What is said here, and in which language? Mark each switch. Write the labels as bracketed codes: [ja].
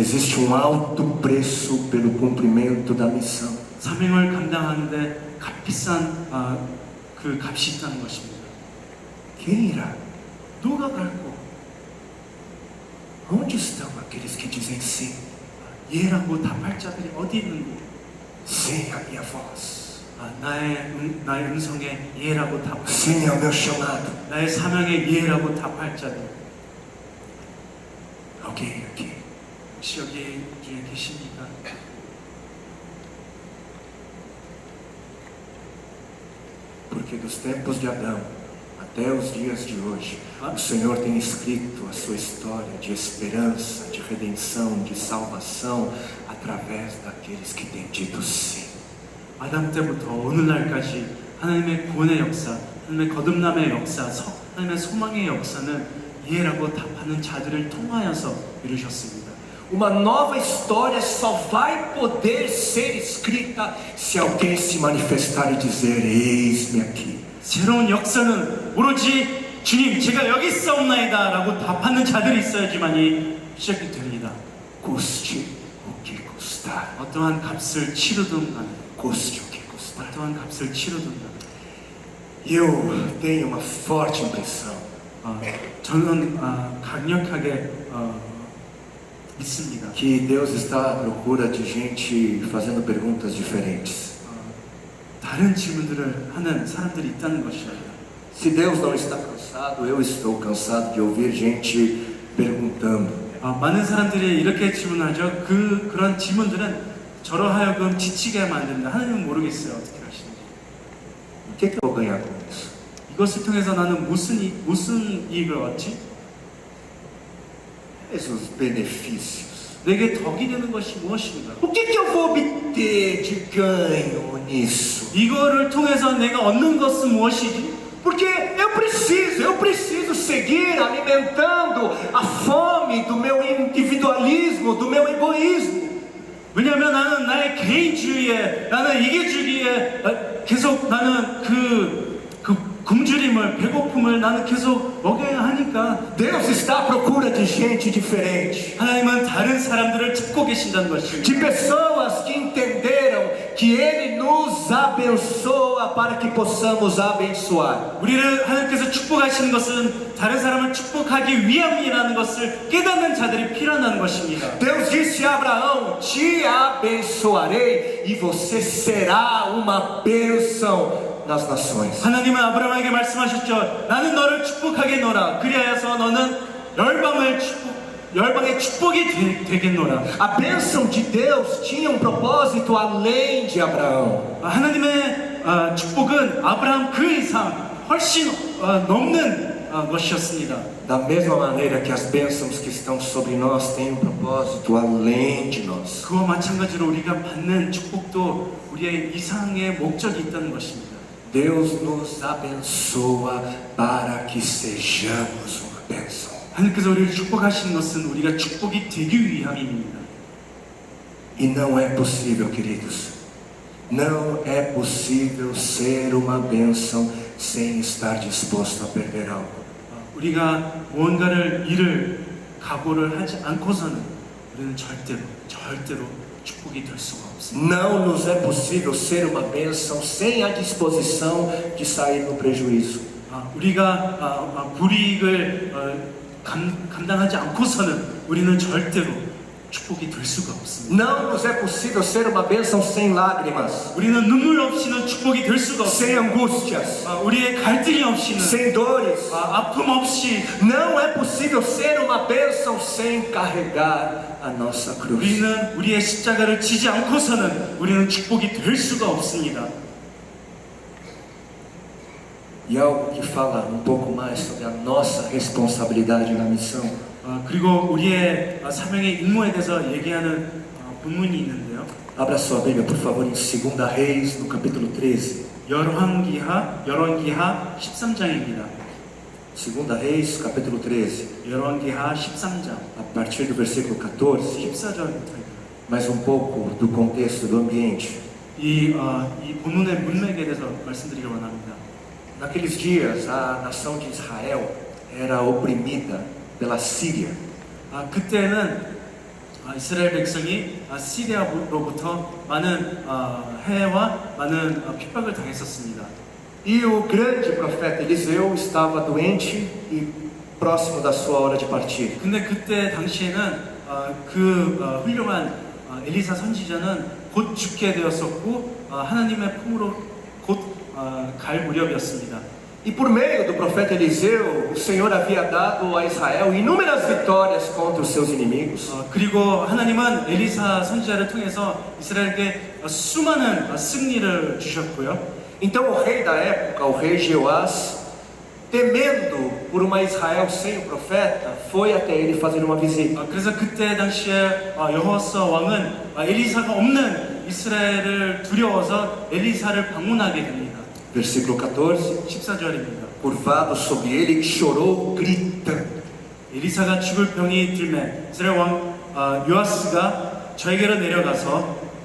[pt] Existe alto preço pelo cumprimento da missão. [ko] 사명을 감당하는데 값비싼 그 값이 있다는 것입니다. [pt] Quem irá? [ko] 누가 갈고 [pt] Onde estão aqueles que dizem sim? [ko] 예라고 답할 자들이 어디 있는고? [pt] Sim à minha voz. [ko] 나의 음성에 예라고 답할 [pt] Sim ao meu chamado. [ko] 나의 사명에 예라고 답할 자들. [pt] Alguém aqui? [ko] 혹시 여기 중에 계십니까? [pt] Porque dos tempos de Adão até os dias de hoje, o Senhor tem escrito a sua história de esperança, de redenção, de salvação, através daqueles que têm dito sim. [ko] 아담 때부터 오늘날까지 하나님의 구원의 역사, 하나님의 거듭남의 역사, 하나님의 소망의 역사는 예라고 답하는 자들을 통하여서 이루셨습니다. [pt] Uma nova história só vai poder ser escrita se alguém se manifestar e dizer: eis-me aqui. [ko] 새로운 역사는 오로지 주님 제가 여기 있사옵나이다 라고 답하는 자들이 있어야지만이 시작이 됩니다. [pt] Custe o que custar. [ko] 어떠한 값을 치르든 간에 [pt] Custe o que custar. [ko] 어떠한 값을 치르든 간에 [pt] Eu tenho uma forte impressão [ko] 저는 강력하게 믿습니다. [pt] que Deus está à procura de gente fazendo perguntas diferentes. [ko] 다른 질문들을 하는 사람들이 있다는 것입니다. [pt] Se Deus não está cansado, eu estou cansado de ouvir gente perguntando. [ko] 많은 사람들이 이렇게 질문하죠. 그런 질문들은 저로 하여금 지치게 만듭니다. 하나님은 모르겠어요. 어떻게 하시는지. [pt] O que eu vou ganhar com isso? [ko] 이것을 통해서 나는 무슨 이익을 얻지? [pt] Esses benefícios. [ko] 내게 덕이 되는 것이 무엇인가? [pt] O que eu vou obter de ganho nisso? [ko] 이거를 통해서 내가 얻는 것은 무엇이지? [pt] Porque eu preciso seguir alimentando a fome do meu individualismo, do meu egoísmo. [ko] 왜냐하면 나는 나의 개인주의에, 나는 이기주의에 계속 나는 그 굶주림을, 배고픔을 나는 계속 먹여야 하니까 [pt] Deus está à procura de gente diferente, [ko] 하나님은 다른 사람들을 찾고 계신다는 것입니다. [pt] de pessoas que entenderam que Ele nos abençoa para que possamos abençoar. [ko] 우리를 하나님께서 축복하시는 것은 다른 사람을 축복하기 위함이라는 것을 깨닫는 자들이 필요하다는 것입니다. [pt] Deus disse a Abraão: te abençoarei e você será uma bênção nas nações. [ko] 하나님은 아브라함에게 말씀하셨죠. 나는 너를 축복하겠노라. 그리하여서 너는 열방의 축복이 되겠노라. [pt] A bênção de Deus tinha um propósito além de Abraão. [ko] 하나님의 축복은 아브라함 그 이상 훨씬 넘는 것이었습니다. [pt] Da mesma maneira que as bênçãos que estão sobre nós têm um propósito além de nós. [ko] 그와 마찬가지로 우리가 받는 축복도 우리의 이상의 목적이 있다는 것입니다. [pt] Deus nos abençoa para que sejamos uma bênção. [ko] 하나님께서 우리를 축복하시는 것은 우리가 축복이 되기 위함입니다. [pt] E não é possível, queridos, não é possível ser uma bênção sem estar disposto a perder algo. [ko] 우리가 무언가를 잃을 각오를 하지 않고서는 우리는 절대로 축복이 될 수가 없습니다. [pt] Não nos é possível ser uma bênção sem a disposição de sair no prejuízo. [ko] 우리가 불이익을 감당하지 않고서는 우리는 절대로 축복이 될 수가 없습니다. [pt] Não nos é possível ser uma bênção sem lágrimas, [ko] 우리는 눈물 없이는 축복이 될 수가 [pt] sem [ko] 없습니다. [pt] angústias, [ko] 우리의 갈등이 없이는 [pt] sem dores. [ko] 아픔 없이 [pt] Não é possível ser uma bênção sem carregar a nossa cruz. [ko] 우리는 우리의 십자가를 지지 않고서는 우리는 축복이 될 수가 없습니다. [pt] E algo que fala um pouco mais sobre a nossa responsabilidade na missão [ko] 그리고 우리의 사명의 임무에 대해서 얘기하는 본문이 있는데요. [pt] Abra sua Bíblia, por favor, em 2 Reis, no capítulo 13. [ko] 열왕기하 13장입니다. [pt] 2 Reis, capítulo 13. [ko] 열왕기하 13장 [pt] A partir do versículo 14. [ko] 14절부터 [pt] Mais um pouco do contexto, do ambiente. [ko] 이 본문의 문맥에 대해서 말씀드리기 원합니다. [pt] Naqueles dias, a nação de Israel era oprimida pela Síria. [ko] 그때는 이스라엘 백성이 시리아로부터 많은 해와 많은 핍박을 당했었습니다. [pt] E o grande profeta Eliseu estava doente e próximo da sua hora de partir. [ko] 근데 그때 당시에는 훌륭한 엘리사 선지자는 곧 죽게 되었었고 하나님의 품으로 곧 갈 무렵이었습니다. [pt] E por meio do profeta Eliseu, o Senhor havia dado a Israel inúmeras vitórias contra os seus inimigos. [ko] 그리고 하나님은 엘리사 선지자를 통해서 이스라엘에게 수많은 승리를 주셨고요. [pt] Então o rei da época, o rei Jeoás, temendo por uma Israel sem o profeta, foi até ele fazer uma visita. [ko] 그래서 그때 당시에 여호와스 왕은 엘리사가 없는 이스라엘을 두려워서 엘리사를 방문하게 됩니다. [pt] Versículo 14. [ko] 14절입니다. [pt] Curvado sobre ele, chorou, gritando. [ko] 엘리사가 죽을 병이 들매 이스라엘 왕 요아스가 저에게로 내려가서